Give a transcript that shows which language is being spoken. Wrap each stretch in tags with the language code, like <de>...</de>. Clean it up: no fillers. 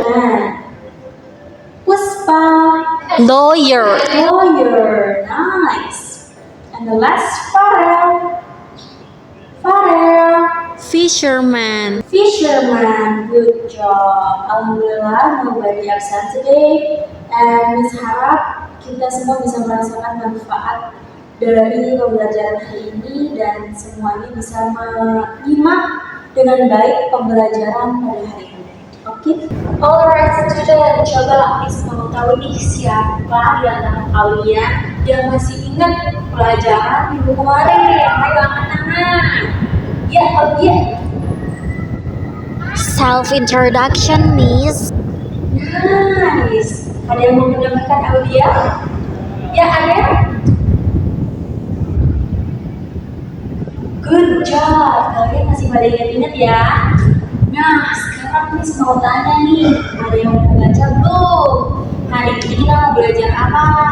<en>Fisherman. Puspa. Lawyer. Lawyer. Nice. And the last, Farel. Farel. Fisherman. Fisherman. Good job. Alhamdulillah, nobody absent today.</en> <id>And Miss harap kita semua bisa merasakan manfaat dari pembelajaran hari ini dan semuanya bisa menyimak dengan baik pembelajaran pada hari ini. Oke?</id> <en>Alright, student,</en> <id>coba Miss mau tahu nih siapa di antara kalian yang masih ingat pelajaran minggu kemarin nih? Ayo angkat tangan. Ya, ya.</id> <en>Self-introduction, Miss. Nice.</en> <id>Ada yang mau menambahkan Aulia? Ya, ada?</id> <en>Good job.</en> <id>Kalian masih pada ingat-ingat ya? Nah, sekarang Miss mau tanya nih. Ada yang mau baca belum? Hari ini kita mau belajar apa?</id>